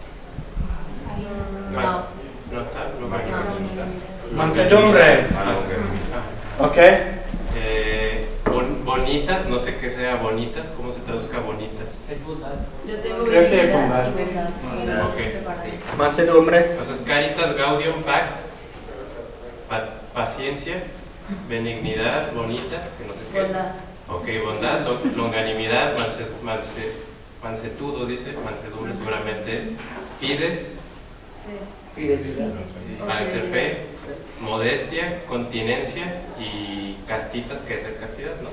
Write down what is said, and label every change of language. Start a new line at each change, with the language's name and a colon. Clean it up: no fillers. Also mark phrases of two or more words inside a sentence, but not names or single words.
Spanish: No. No está, no. Mansedumbre. Ok. Bonitas, no sé qué sea bonitas, ¿cómo se traduzca bonitas? Es bondad. Yo tengo Creo que benignidad bondad. y verdad. Bondad, ok. Separados. Mansedumbre. O sea, es
Latin: caritas, gaudium, pax,
Spanish: paciencia, benignidad, bonitas, que no sé qué es. Bondad. Ok, bondad, longanimidad, mansetudo, dice, mansedumbre seguramente es. Fides, Fe. Fidelidad. va a ser fe, modestia, continencia y castitas, que es el castidad, ¿no?